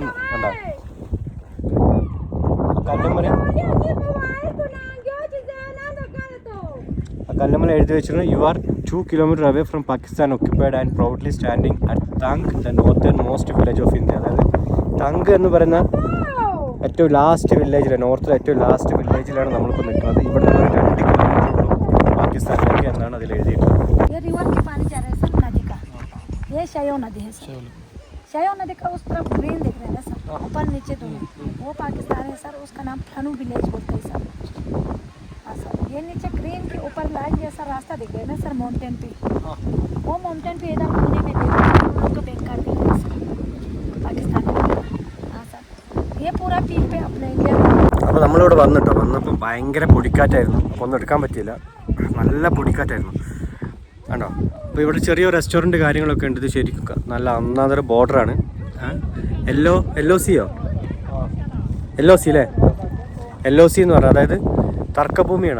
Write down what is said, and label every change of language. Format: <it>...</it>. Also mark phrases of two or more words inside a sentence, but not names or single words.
<ml>കണ്ടോ കല്ലമ്മല എഴുതി വെച്ചിരുന്നു,</ml> <en>you are 2 kilometre away from Pakistan occupied and proudly standing at Thang the northern most village of India.</en> <ml>അതായത് താങ്ക് എന്ന് പറയുന്ന ഏറ്റവും ലാസ്റ്റ് വില്ലേജിലാണ്, നോർത്തിലെ ഏറ്റവും ലാസ്റ്റ് വില്ലേജിലാണ് നമ്മളിപ്പോൾ നിൽക്കുന്നത്. ഇവിടെ നിന്ന് 2 കിലോമീറ്റർ ഉള്ളൂ പാകിസ്ഥാനിലേക്ക് എന്നാണ് അതിൽ എഴുതിയിട്ടുള്ളത്.</ml> <hi>ये शयो नदी है सर, शयो नदी का उस तरफ ग्रीन दिख रहा है सर, ऊपर नीचे दोनों, वो पाकिस्तान है सर, उसका नाम फनू विलेज बोलते हैं सर। हाँ सर, ये नीचे ग्रीन के ऊपर लाइन जैसा रास्ता दिख रहा है ना सर, माउंटेन पे, वो माउंटेन पे इधर कोने में देखो हम लोग का बेकार भी है सर, पाकिस्तान में। हाँ सर, ये पूरा पीक पे अपने इंडिया में.</hi> <ml>അപ്പോൾ നമ്മളിവിടെ വന്നപ്പോൾ ഭയങ്കര പൊടിക്കാറ്റായിരുന്നു, അപ്പോൾ ഒന്നും എടുക്കാൻ പറ്റിയില്ല, നല്ല പൊടിക്കാറ്റായിരുന്നു കണ്ടോ. അപ്പോൾ ഇവിടെ ചെറിയൊരു റെസ്റ്റോറൻറ്റ് കാര്യങ്ങളൊക്കെ ഉണ്ട്. ഇത് ശരിക്കും നല്ല ഒന്നാമതൊരു ബോർഡറാണ്. എല്ലോ സി അല്ലേ, എല്ലോ സി എന്ന് പറഞ്ഞാൽ അതായത് തർക്കഭൂമിയാണ്.</ml>